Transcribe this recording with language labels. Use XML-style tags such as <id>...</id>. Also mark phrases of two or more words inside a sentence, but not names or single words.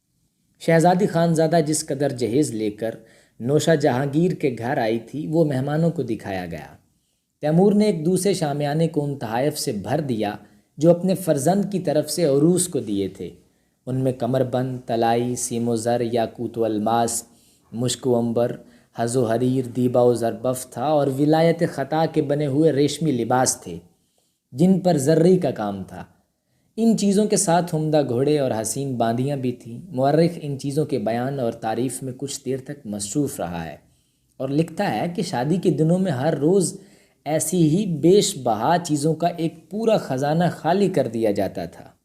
<ur>شہزادی خانزادہ جس قدر جہیز لے کر نوشہ جہانگیر کے گھر آئی تھی وہ مہمانوں کو دکھایا گیا۔ تیمور نے ایک دوسرے شامیانے کو ان تحائف سے بھر دیا جو اپنے فرزند کی طرف سے عروس کو دیے تھے۔ ان میں کمر بند، طلائی، سیم و زر، یاقوت و الماس، مشک و عنبر، حز و حریر، دیبا و زربفت تھا اور ولایت خطا کے بنے ہوئے ریشمی لباس تھے جن پر زرری کا کام تھا۔ ان چیزوں کے ساتھ عمدہ گھوڑے اور حسین باندیاں بھی تھیں۔ مورخ ان چیزوں کے بیان اور تعریف میں کچھ دیر تک مصروف رہا ہے اور لکھتا ہے کہ شادی کے دنوں میں ہر روز ایسی ہی بیش بہا چیزوں کا ایک پورا خزانہ خالی کر دیا جاتا تھا۔</ur>